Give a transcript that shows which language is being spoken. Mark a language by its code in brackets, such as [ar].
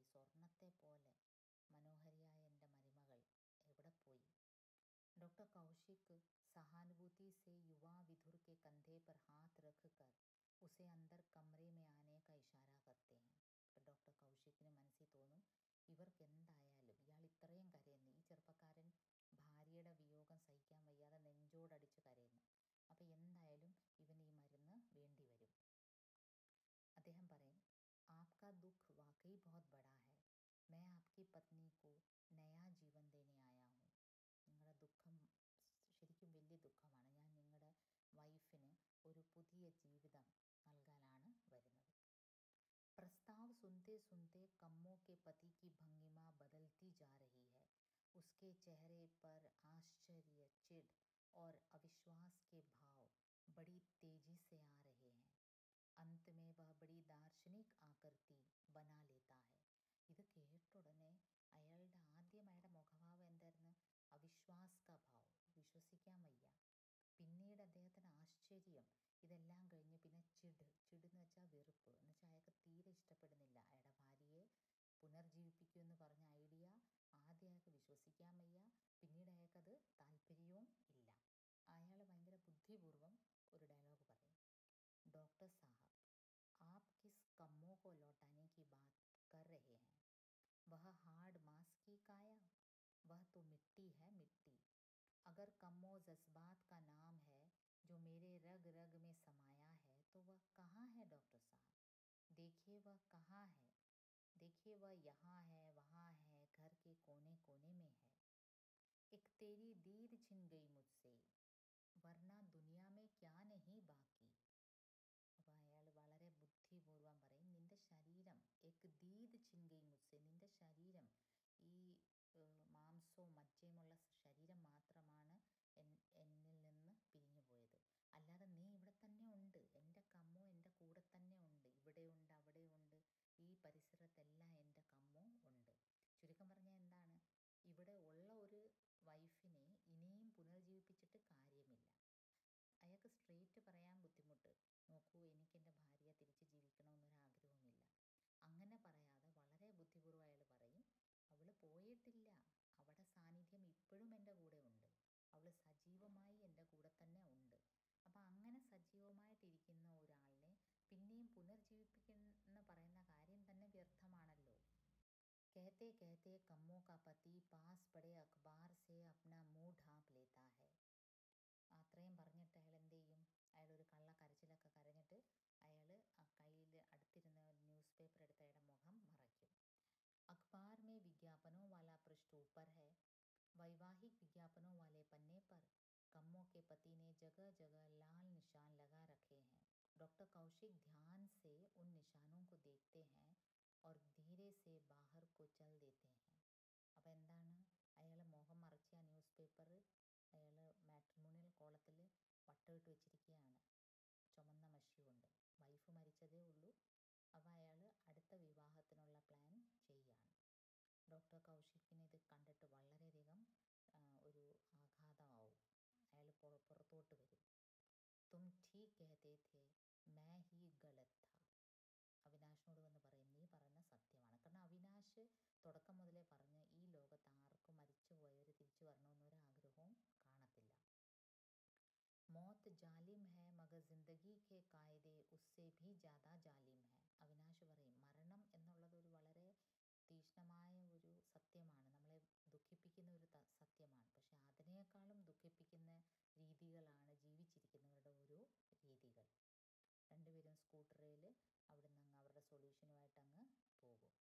[ml] സ്വർണത്തെ പോലെ മനോഹരിയായ എൻ്റെ മരുമകൾ എവിടെ പോയി? [hi] डॉक्टर कौशिक सहानुभूति से युवा विधुर के कंधे पर हाथ रखकर उसे अंदर कमरे में आने का इशारा करते हैं. [ml] അപ്പോൾ ഡോക്ടർ കൗശിക്കിന് മനസ്സിൽ തോന്നും, ഇവർക്ക് എന്തായാലും ഇയാൾ ഇത്രയും കരയുന്നു, ഈ ചെറുപ്പക്കാരൻ ഭാര്യയുടെ വിയോഗം സഹിക്കാൻ വയ്യാതെ നെഞ്ചോടടിച്ച് കരയുന്നു, അപ്പോൾ എന്തായാലും ഇവന് ഈ മരുന്ന് വേണ്ടി വരും. അദ്ദേഹം പറയും, [hi] आपका दुख वाकई बहुत बड़ा है. मैं आपकी पत्नी को नया जीवन देने आया हूँ. [ml] നിങ്ങളുടെ ദുഃഖം ശരിക്കും വലിയ ദുഃഖമാണ്. ഞാൻ നിങ്ങളുടെ വൈഫിന് ഒരു പുതിയ ജീവിതം നൽകാനാണ് വരുന്നത്. [hi] प्रस्ताव सुनते सुनते कम्मो के पति की भंगिमा बदलती जा रही है. उसके चेहरे पर आश्चर्य, चिढ़ और अविश्वास के भाव बड़ी तेजी से आ रहे हैं. अंत में वह बड़ी दार्शनिक आकृति बना लेता है. [ml] ഇത് കേട്ട ഉടനെ അയാളുടെ മുഖഭാവം എന്തായിരുന്നു? [hi] അവിശ്വാസ് കാ ഭാവ്, [ml] വിശ്വസിക്കാൻ വയ്യ. പിന്നീട് അദ്ദേഹത്തിന് ആശ്ചര്യം. ഇതെല്ലാം കഴിഞ്ഞ് പിന്നെ ചിടെന്ന് വെച്ചാൽ വെറുപ്പ്, എന്ന് വെച്ചാൽ അയാൾക്ക് തീരെ ഇഷ്ടപ്പെടുന്നില്ല അയാളുടെ ഭാര്യയെ പുനർജീവിപ്പിക്കുമെന്ന് പറഞ്ഞ ഐഡിയ. ആദ്യം അയാൾക്ക് വിശ്വസിക്കാൻ വയ്യ, പിന്നീട് അയാൾക്കത് താല്പര്യവും ഇല്ല. അയാൾ ഭയങ്കര ബുദ്ധിപൂർവ്വം ഒരു ഡയലോഗ് പറയും. [hi] डॉक्टर साहब, आप किस कम्मों को लौटाने की बात कर रहे हैं? वह हार्ड मांस की काया, वह तो मिट्टी है, मिट्टी. अगर कम्मो जज्बात का नाम है जो मेरे रग रग में समाया है, तो वह कहाँ है डॉक्टर साहब? देखिए वह कहाँ है. देखिए वह यहाँ है, वहाँ है, घर के कोने कोने में है. एक तेरी दीद छिन गई मुझसे, वरना दुनिया में क्या नहीं बाकी. [ml] അപ്പോൾ അയാൾ വളരെ ബുദ്ധിപൂർവ്വം പറയും, നിൻ്റെ ശരീരം [hi] എക് ദീദ് ചിൻഗൈ മുസ്സെ, [ml] നിൻ്റെ ശരീരം ഈ മാംസവും മജ്ജയുമുള്ള ശരീരം മാത്രമാണ് എന്നിൽ നിന്ന് പിരിഞ്ഞു പോയത്. അല്ലാതെ നീ ഇവിടെ തന്നെ ഉണ്ട്, എൻ്റെ കമ്മോ എൻ്റെ കൂടെ തന്നെ ഉണ്ട്, ഇവിടെയുണ്ട്, അവിടെയുണ്ട്, ഈ പരിസരത്തെല്ലാം എൻ്റെ കമ്മോ ഉണ്ട്. ചുരുക്കം പറഞ്ഞാൽ എന്താണ്? ഇവിടെ ഉള്ള ഒരു വൈഫിനെ ഇനിയും പുനർജീവിപ്പിച്ചിട്ട് കാര്യമില്ല. അയാൾക്ക് സ്ട്രെയിറ്റ് പറയാൻ ബുദ്ധിമുട്ട്. നോക്കൂ, എനിക്ക് എൻ്റെ ഭാര്യയെ തിരിച്ച് ജീവിക്കണമെന്നൊരാഗ്രഹവുമില്ല. അങ്ങനെ പറയാതെ വളരെ ബുദ്ധിപൂർവ്വം അയാൾ പറയും, അവൾ പോയിട്ടില്ല, അവളുടെ സാന്നിധ്യം ഇപ്പോഴും എൻ്റെ കൂടെ ഉണ്ട്, അവൾ സജീവമായി എൻ്റെ കൂടെ തന്നെ ഉണ്ട്. അപ്പം അങ്ങനെ സജീവമായിട്ടിരിക്കുന്ന ഒരാളിനെ പിന്നെയും പുനർജീവിപ്പിക്കുന്ന പറയുന്ന കാര്യം തന്നെ വ്യർത്ഥമാണല്ലോ. [hi] कहते कहते कम्मो का पति पास पड़े अखबार से अपना मुंह ढांप लेता है. [ml] അത്രയും പറഞ്ഞിട്ട് അയാൾ എന്ത് ചെയ്യും? അയാൾ ഒരു കരച്ചിലൊക്കെ കരഞ്ഞിട്ട് അയാൾ ആ കയ്യിൽ അടുത്തിരുന്ന ന്യൂസ് പേപ്പർ എടുത്ത് അയാളുടെ മുഖം മറയ്ക്കും. [hi] अखबार में विज्ञापनों वाला पृष्ठ ऊपर है. वैवाहिक विज्ञापनों वाले पन्ने पर कम्मो के पति ने जगह जगह लाल निशान लगा रखे हैं. डॉक्टर कौशिक ध्यान से उन निशानों को देखते हैं और धीरे से बाहर को चल देते हैं. [ml] അപ്പോൾ എന്താണ്? അയാൾ മുഖം മറച്ച ആ ന്യൂസ് പേപ്പർ അയാൾ മാട്രിമോണിയൽ കോളത്തിൽ വട്ടമിട്ട് വെച്ചിരിക്കുകയാണ് ചുമന്ന മഷി കൊണ്ട്. വൈഫ് മരിച്ചതേ ഉള്ളൂ. അപ്പോൾ അയാൾ അടുത്ത വിവാഹത്തിനുള്ള പ്ലാൻ ചെയ്യുകയാണ്. ഡോക്ടർ കൗശിക്കിന് ഇത് കണ്ടിട്ട് വളരെയധികം ഒരു ആഘാതമാവും. അയാൾ പുറത്തോട്ട് വരും. [hi] തും ഠീക് കഹത്തെ ഥേ, മൈ ഹി ഗലത് ഥാ. [ml] അവിനാശിനോട് വന്ന് പറയും, നീ പറഞ്ഞ സത്യമാണ്. കാരണം അവിനാശ് തുടക്കം മുതലേ പറഞ്ഞ് ഈ ലോകത്ത് ആർക്കും മരിച്ചു പോയവർ തിരിച്ചു വരണമെന്നൊരാഗ്രഹവും കാണത്തില്ല. [hi] मौत जालिम है मगर जिंदगी के कायदे उससे भी ज़्यादा जालिम है. [ml] അവിനാശ് പറയും, മരണം എന്നുള്ളത് ഒരു വളരെ തീക്ഷ്ണമായ ഒരു സത്യമാണ്, നമ്മളെ ദുഃഖിപ്പിക്കുന്ന ഒരു സത്യമാണ്. പക്ഷെ അതിനേക്കാളും ദുഃഖിപ്പിക്കുന്ന രീതികളാണ് ജീവിച്ചിരിക്കുന്നവരുടെ ഓരോ രീതികൾ. രണ്ടുപേരും സ്കൂട്ടറിൽ അവിടെ നിന്ന് അവരുടെ സൊല്യൂഷനുമായിട്ട് അങ്ങ് പോകും.